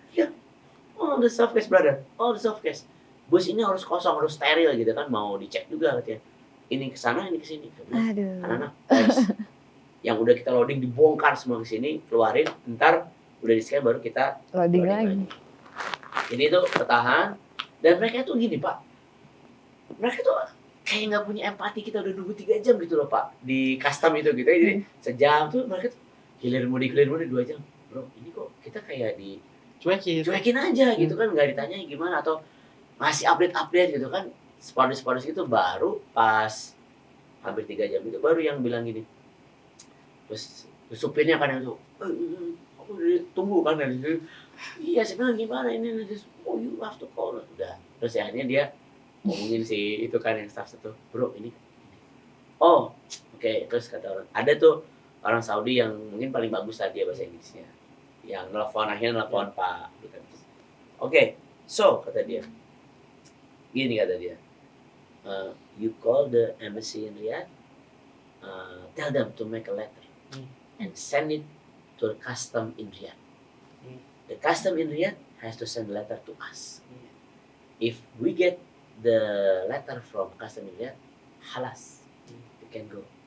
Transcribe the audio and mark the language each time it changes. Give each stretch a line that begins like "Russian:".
English: Ya, the softcase brother, the softcase.
Indonesian: Bus ini harus kosong, harus steril gitu kan, mau dicek juga katanya. Ini kesana, ini kesini. Saya bilang, Aduh. anak-anak, guys, yang udah kita loading dibongkar semua ke sini, keluarin, ntar udah di-scan baru kita
English: Loading loading
Indonesian: lagi. Ini tuh bertahan, dan mereka tuh gini Pak, mereka tuh kayak nggak punya empati, kita udah nunggu 3 jam gitu loh Pak di custom itu gitu. Jadi sejam tuh mereka tuh hilir mudik 2 jam. Bro, ini kok kita kayak cuekin aja gitu kan, nggak ditanya gimana atau ngasih update gitu kan. Spardus gitu baru pas hampir 3 jam itu baru yang bilang gini. Terus supirnya kan yang tuh, aku udah tunggu kan dari situ. Iya, saya bilang gimana ini,
English: oh you have to call.
Indonesian: Udah, terus akhirnya dia ngomongin si itu kan yang staff itu, bro ini. Oh, oke. Terus kata orang, ada tuh orang Saudi yang mungkin paling bagus tadi ya bahasa Inggrisnya, yang akhirnya nelfon Pak.
English: Oke, so
Indonesian: kata dia, gini kata dia,
English: you call the embassy in Riyadh, tell them to make a letter and send it to the custom in Riyadh. The custom in Riyadh has to send a letter to us. If we get the letter from custom in Riyadh, halas, you can go.